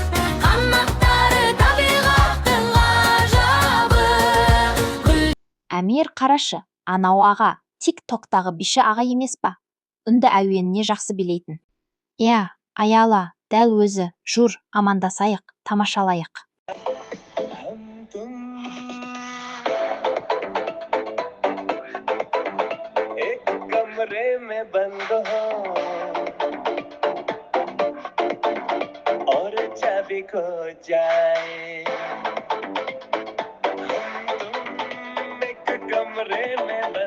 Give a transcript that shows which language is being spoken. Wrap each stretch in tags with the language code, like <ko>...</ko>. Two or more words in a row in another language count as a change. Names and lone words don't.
<kk>Қанаттары табиғаттың ғажабы. Әмір, қарашы, анау аға, тик-токтағы биші аға емес па? Үнді әуеніне жақсы білейтін. Иә, Аяла, дәл өзі, жүр, амандасайық, тамашалайық.</kk> <hi>एक कमरे में बंद हो और चाबी खो जाए हम तुम एक कमरे में</hi>